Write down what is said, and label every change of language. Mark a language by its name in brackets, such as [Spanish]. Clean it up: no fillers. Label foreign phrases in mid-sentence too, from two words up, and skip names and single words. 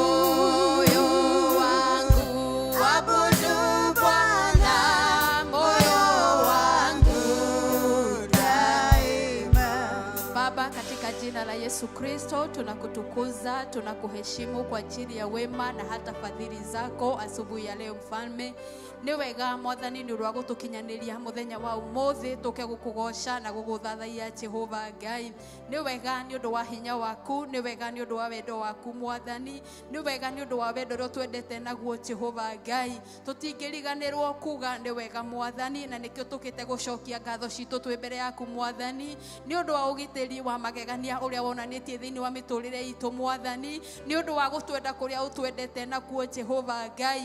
[Swahili] Abudu Bwana moyo wangu daima. Baba, katika jina la Yesu Kristo tunakutukuza, tunakuheshimu kwa ajili ya wema na hata fadhili zako asubuhi ya leo Mfalme. [Kikuyu] Ni wega Mwathani ni rwa gutukinyaniria muthenya wa umuthi tuke gukugosha na guguthathaia Jehova Ngai. Ni wega ni undu wa hinya waku, ni wega ni undu wa wendo waku Mwathani, ni wega ni undu wa wendo ro twendete naguo Jehova Ngai. Tutingiriganirwo kuga ni wega Mwathani, na nikio tukite gucokia ngatho citu twi mbere yaku Mwathani ni undu wa ugitiri wa magegania uria wonanitie thiini wa miturire itu Mwathani, ni undu wa gutwenda kuria utwendete naguo Jehova Ngai.